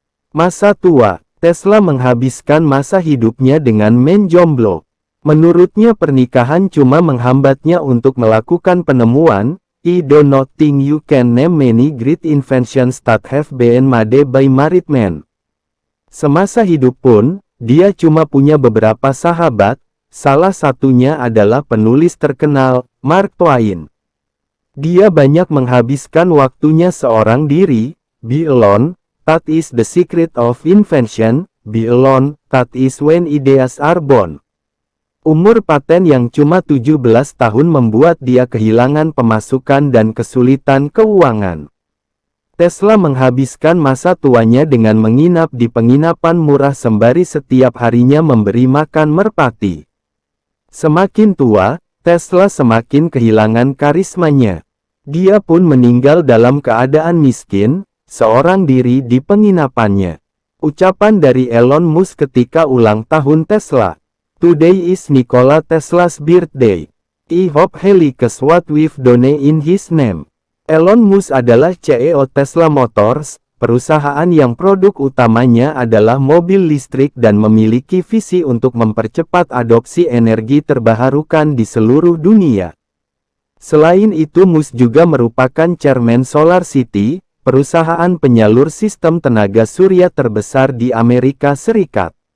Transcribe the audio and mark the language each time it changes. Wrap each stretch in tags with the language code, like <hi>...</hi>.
<id>Masa tua, Tesla menghabiskan masa hidupnya dengan menjomblo. Menurutnya pernikahan cuma menghambatnya untuk melakukan penemuan.</id> <en>"I do not think you can name many great inventions that have been made by married men."</en> <id>Semasa hidup pun, dia cuma punya beberapa sahabat, salah satunya adalah penulis terkenal, Mark Twain. Dia banyak menghabiskan waktunya seorang diri,</id> <en>be alone, that is the secret of invention, be alone, that is when ideas are born.</en> <id>Umur paten yang cuma 17 tahun membuat dia kehilangan pemasukan dan kesulitan keuangan. Tesla menghabiskan masa tuanya dengan menginap di penginapan murah sembari setiap harinya memberi makan merpati. Semakin tua, Tesla semakin kehilangan karismanya. Dia pun meninggal dalam keadaan miskin, seorang diri di penginapannya. Ucapan dari Elon Musk ketika ulang tahun Tesla.</id> <en>"Today is Nikola Tesla's birthday. I hope he likes what we've done in his name."</en> <id>Elon Musk adalah CEO Tesla Motors, perusahaan yang produk utamanya adalah mobil listrik dan memiliki visi untuk mempercepat adopsi energi terbarukan di seluruh dunia. Selain itu Musk juga merupakan chairman Solar City, perusahaan penyalur sistem tenaga surya terbesar di Amerika Serikat.</id>